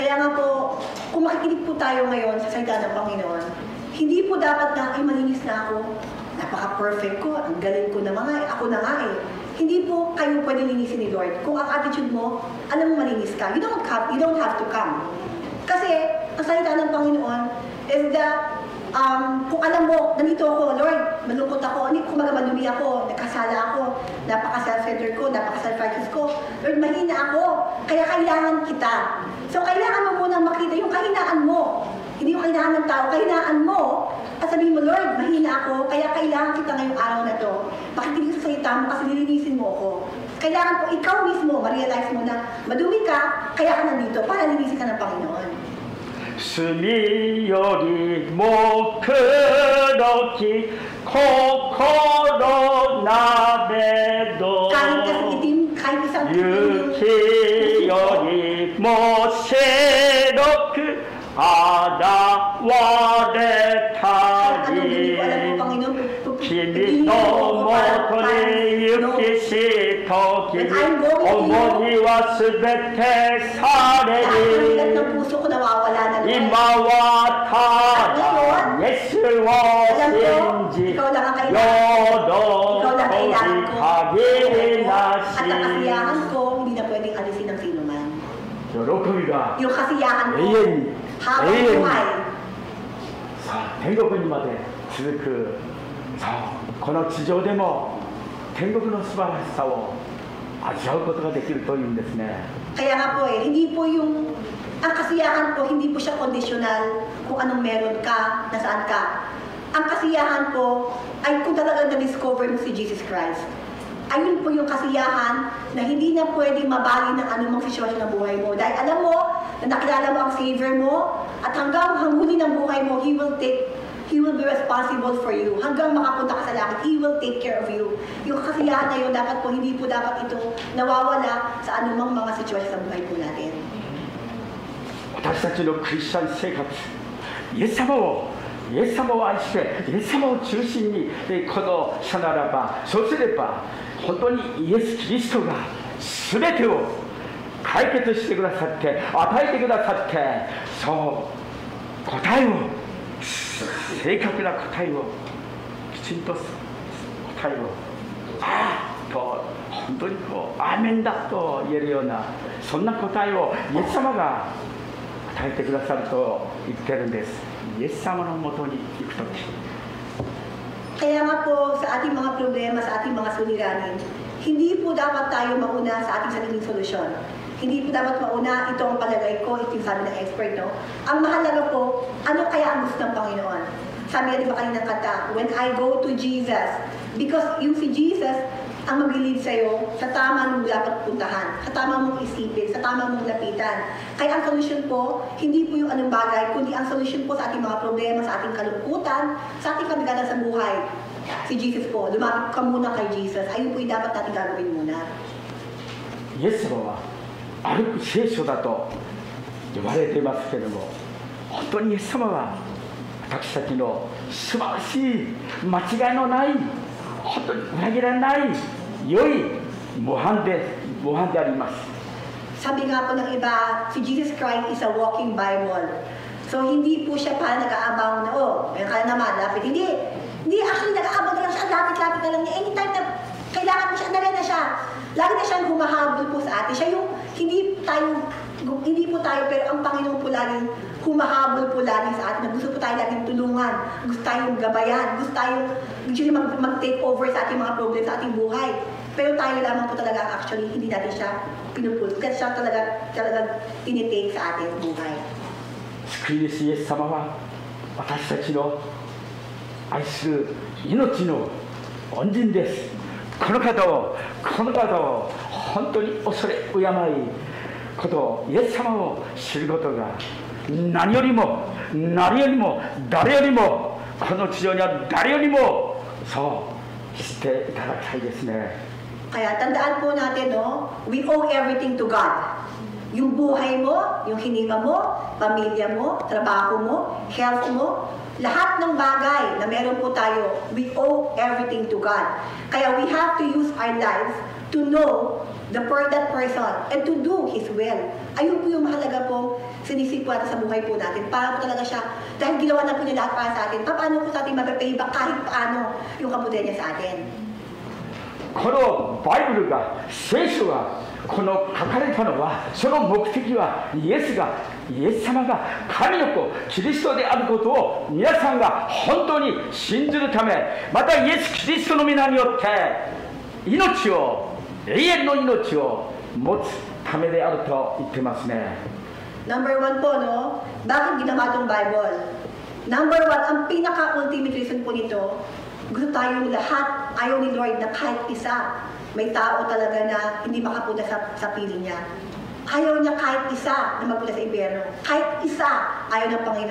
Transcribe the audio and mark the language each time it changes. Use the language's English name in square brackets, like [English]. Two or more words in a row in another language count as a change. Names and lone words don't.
[Filipino] Kaya nga po, kung makikinig po tayo ngayon sa salita ng Panginoon, hindi po dapat na, ay malinis na ako, napaka-perfect ko, ang galing ko na mga, ako na nga eh. Hindi po kayo pwede linisin ni Lord. Kung ang attitude mo, alam mo malinis ka, [English] you don't have to come. [Filipino] Kasi, ang salita ng Panginoon [English] is that, [Filipino] kung alam mo, nandito ako, Lord, malungkot ako, kumaga madumi ako, nakasala ako, napaka-self-centered ko, napaka-self-righteous ko, Lord, mahina ako, kaya kailangan kita. So, kailangan mo munang makita yung kahinaan mo. Hindi yung kahinaan ng tao, kahinaan mo. At sabihin mo, Lord, mahina ako, kaya kailangan kita ngayong araw na to. Makikinig sa salita mo kasi nilinisin mo ako. Kailangan po ikaw mismo, ma-realize mo na madumi ka, kaya ka nandito para linisin ka ng Panginoon. [Japanese] 罪よりも黒き心なれど [Filipino] Kahit kasi itim, kahit isang itim [Japanese] 雪よりも白く現れたり君のもとに行きし時に思いはすべてされる今はただイエスを信じ喜び限りなし [Filipino] at ang kasiyahan ko, hindi na pwedeng alisin ng sino man. [Japanese] 喜びが [Filipino] Yung kasiyahan ko, [Japanese] 永遠に [Filipino] habang [Japanese] 永遠に [Filipino] buhay. [Japanese] さあ天国にまで続くさあこの地上でも天国の素晴らしさを味わうことができるというんですね。 [Filipino] Kaya nga po hindi po yung, ang kasiyahan po, hindi po siya conditional kung anong meron ka, nasaan ka. Ang kasiyahan po ay kung talagang na-discover mo si Jesus Christ. Ayun po yung kasiyahan na hindi na pwede mabali ng anumang sitwasyon ng buhay mo. Dahil alam mo na nakilala mo ang Savior mo at hanggang huli ng buhay mo, [English] He will be responsible for you. [Filipino] Hanggang makapunta ka sa langit, [English] He will take care of you. [Filipino] Yung kasiyahan na yun, hindi po dapat ito nawawala sa anumang mga sitwasyon sa buhay po natin. [Japanese] 私たちのクリスチャン生活、イエス様を愛して、イエス様を中心にこのしたならば、そうすれば本当にイエス・キリストが全てを解決してくださって、与えてくださって、そう答えを、正確な答えを、きちんと答えを、ああと本当にこうアーメンだと言えるような、そんな答えをイエス様が与えてくださると言ってるんです。イエス様のもとに行くとき。 [Filipino] Kaya nga po sa ating mga problema, sa ating mga suliranin, hindi po dapat tayo mauna sa ating sariling solusyon. Hindi po dapat mauna, ito ang palagay ko, ito yung sabi ng expert, no? Ang mahalaga po, ano kaya ang gusto ng Panginoon? Sabi nga di ba kanina kanta, [English] when I go to Jesus, [Filipino] because yung si Jesus, ang mag-lead sa'yo sa tama mong dapat puntahan, sa tama mong isipin, sa tama mong lapitan. Kaya ang solusyon po, hindi po yung anong bagay, kundi ang solusyon po sa ating mga problema, sa ating kalungkutan, sa ating kabigatan sa buhay. Si Jesus po, lumapit ka muna kay Jesus. Ayun po yung dapat natin gagawin muna. [Japanese] イエス様は歩く聖書だと言われていますけれども、本当にイエス様は私たちの素晴らしい間違いのない、本当に裏切らない良い模範であります。 [Filipino] Sabi nga po ng iba, si Jesus Christ [English] is a walking Bible. [Filipino] So hindi po siya pa nag-aabang na, oh, meron ka naman, lapit. Hindi actually nag-aabang na lang siya, lapit-lapit na lang niya. Anytime na kailangan mo siya, andali na siya. Lagi na siyang humahabol po sa atin. Siya yung, hindi po tayo, pero ang Panginoon po laging humahabol po lagi sa atin. Gusto po tayo laging tulungan, gusto tayong gabayan, gusto tayong mag- [English] take over [Filipino] sa ating mga problem sa ating buhay. Pero tayo lamang po talaga actually, hindi natin siya pinupulot. Kasi siya talaga tinitake sa ating buhay. [Japanese] 救い主イエス様は私たちの愛する命の恩人です。この方を本当に恐れ敬いことを、イエス様を知ることが何よりも誰よりもこの地上にある誰よりもそう知っていただきたいですね。 [Filipino] Kaya tandaan po natin, no? [English] We owe everything to God. [Filipino] Yung buhay mo, yung hininga mo, pamilya mo, trabaho mo, health mo, Lahat ng bagay na meron po tayo, [English] we owe everything to God. Kaya we have to use our lives to know that person and to do His will. [Filipino] Ayun po yung mahalaga po sinisipwa natin sa buhay po natin. Para po talaga siya, dahil ginawa na po niya lahat para sa atin, paano po sa atin mapapay back kahit paano yung kabutihan niya sa atin. [Japanese] このバイブルが、聖書がこの書かれたのは、その目的はイエス様が神の子キリストであることを皆さんが本当に信ずるため、またイエス・キリストの皆によって命を、永遠の命を持つためであると言ってますね。 [Filipino] Number 1 po, no? Bakit ginawa itong Bible? Number 1, ang pinaka-ultimate reason po nito, gusto tayong lahat, ayaw ni Lord na kahit isa, may tao talaga na hindi makapunta sa piling niya. Ayaw niya kahit isa na magpunta sa impyerno. Kahit isa, ayaw ng Panginoon.